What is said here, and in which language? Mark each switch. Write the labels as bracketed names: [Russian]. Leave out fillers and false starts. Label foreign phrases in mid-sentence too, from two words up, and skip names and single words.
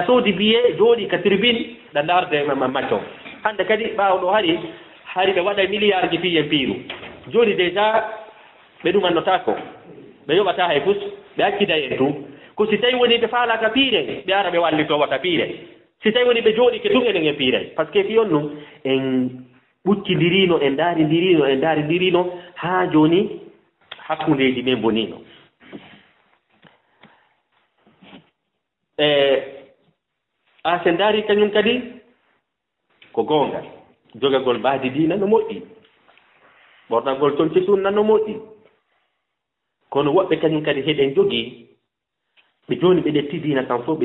[Fula] soodi biye jooɗi ka tribune ɗa darde match o hannde kadi ɓaawɗo hari ɓe waɗa milliard ji piyen piiru jooni déjà ɓe ɗumannotako ɓe yoɓata hay pus ɓe accida en tun ko si tawi woni ɓe faalaka piire ɓe ara ɓe wallitowata piire si tawi woni ɓe jooɗi ke tun enen e piire [French] par ce que [Fula] fiyon ɗum en ɓuccidirino en daarindirino haa jooni hakkundeji men bonino a sen daari kañum kadi ko goonga jogagol baadi diina no moƴƴi ɓornagol tonti sunna no moƴƴi kono woɓɓe kañum kadi heɗen jogii ɓe jooni ɓe ɗetti diina kan fof ɓe